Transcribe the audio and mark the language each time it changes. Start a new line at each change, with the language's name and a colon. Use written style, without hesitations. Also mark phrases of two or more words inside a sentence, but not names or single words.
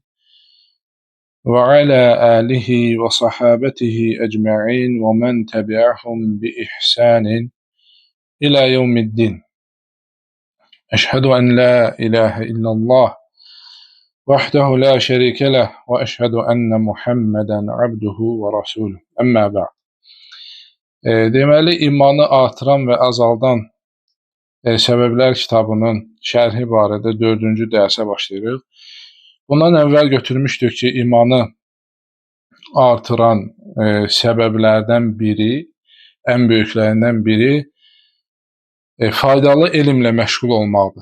Arabic: وعلى آله وصحابته أجمعين ومن تبعهم بإحسان إلى يوم الدين. أشهد أن لا إله إلا الله وحده لا شريك له وأشهد أن محمدا عبده ورسوله. أما بعد.
Azerbaijani: Deməli, imanı artıran və azaldan Səbəblər kitabının şərhi barədə 4-cü dərsə başlayırıq. Bundan əvvəl götürmüşdük ki, imanı artıran səbəblərdən biri, ən böyüklərindən biri faydalı elmlə məşğul olmaqdır.